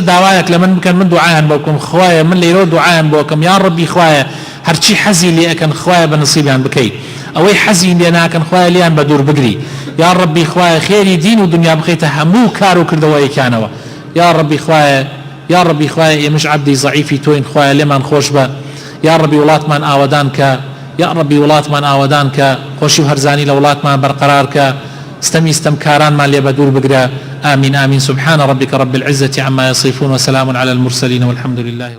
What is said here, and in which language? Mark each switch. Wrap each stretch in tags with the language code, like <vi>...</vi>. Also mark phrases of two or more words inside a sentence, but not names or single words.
<ckb>داوایەک لە من بکەن من دوعایان بۆ بکەم، خوایە من لەیرۆ دوعایان بۆ بکەم، یا ڕەبی خوایە هەرچی حەزی لێ ئەکەن خوایە بە نەسیبیان بکەی، ئەوەی حەزی لێ ناکەن خوایە لیان بە دوور بگری، یا ڕەبی خوایە خێری دین و دنیا بخەیتە هەموو کار و کردەوەیەکیانەوە، یا ڕەبی خوایە یا ڕەبی خوایە ئێمەش عەبدی زەعیفی تۆین، خوایە لێمان خۆش بە، یا ڕەبی وڵاتمان ئاوەدان کە، یا ڕەبی وڵاتمان ئاوەدان کە، خۆشی و هەرزانی لە وڵاتمان بەرقەرار کە، ستەمکارانمان لێ بە دوور بگرە.</ckb> <ar>آمین آمین. سبحان ربك رب العزة عما يصفون وسلام على المرسلين والحمد لله.</ar>